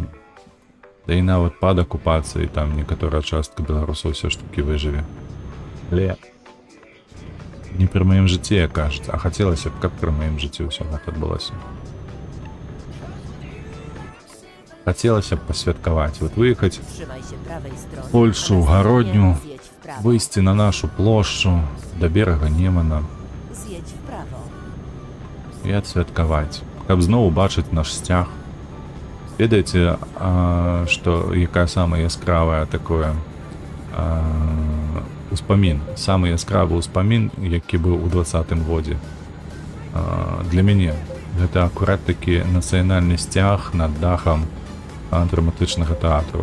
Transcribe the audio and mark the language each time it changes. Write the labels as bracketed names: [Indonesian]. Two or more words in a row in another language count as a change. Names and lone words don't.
[Belarusian] Да і нават пад акупацыяй там некаторая частка беларусаў ўсё ж такі выжыве. Але не пры маім жыцці, як кажуць, а хацелася б, каб пры маім жыцці ўсё гэта адбылося. Хацелася б пасвяткаваць, вот выехаць [Polish] Trzymaj się prawej strony. [Belarusian] Польшу, [Polish] a [Belarusian] Гародню, [Polish] następnie zjedź w prawo. [Belarusian] выйсці на нашу плошчу да берага Немана [Polish] Zjedź w prawo. [Belarusian] і адсвяткаваць, каб зноў убачыць наш сцяг. Ведаеце, што якая самая яскравая такое успамін, самы яскравы ўспамін, які быў у 20-м годзе. Для мяне гэта акурат такі нацыянальны сцяг над дахам драматычнага тэатру.